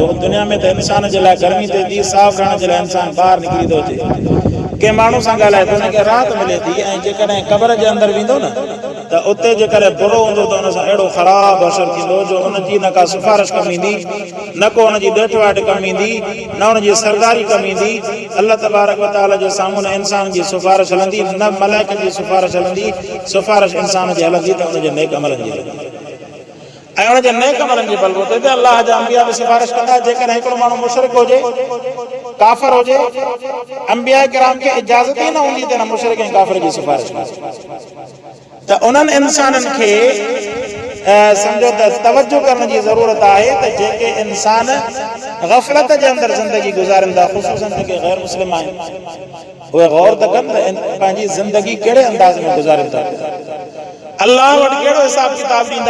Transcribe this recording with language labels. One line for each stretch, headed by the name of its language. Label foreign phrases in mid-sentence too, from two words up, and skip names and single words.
Sindhi: दुनिया में त इंसान जे लाइ गर्मी ते दी साहु खणण जे लाइ इंसान ॿाहिरि निकिरी थो अचे, कंहिं माण्हू सां ॻाल्हाए त हुनखे राहत मिले थी। ऐं जेकॾहिं क़बर जे अंदरि वेंदो न त उते जेकॾहिं बुरो हूंदो त हुन सां अहिड़ो ख़राबु असरु थींदो जो हुनजी न का सिफारिश कमु ईंदी, न को हुनजी ॾेठ वाट कमु ईंदी, न हुनजी सरदारी कमु ईंदी।
Arabic: الله تبارك وتعالى
Sindhi: जे साम्हूं न इंसान जी सिफारिश हलंदी, न मलाइकनि जी सिफारिश हलंदी। सिफारिश इंसान जी हलंदी त हुनजे नेक अमलनि जी हलंदी, ऐं हुनजे नेक अमलनि जे बलबूते ते अल्लाह जा अंबिया बि सिफारिश कंदा। जेकॾहिं हिकिड़ो माण्हू मुशरिक हुजे, काफ़िर हुजे, अंबिया किराम खे इजाज़त ई न हूंदी त न मुशरिक ऐं काफ़िर जी सिफारिश त उन्हनि इंसाननि खे सम्झो त तवज्जो करण जी ज़रूरत आहे त जेके इंसान गफ़लत जे अंदरि ज़िंदगी गुज़ारनि था, ख़ुसूसन जेके गैर मुस्लिम आहिनि, उहे गौर त कनि त पंहिंजी ज़िंदगी कहिड़े अंदाज़ में गुज़ारनि था, अल्लाह वटि कहिड़ो हिसाब किताब ॾींदा।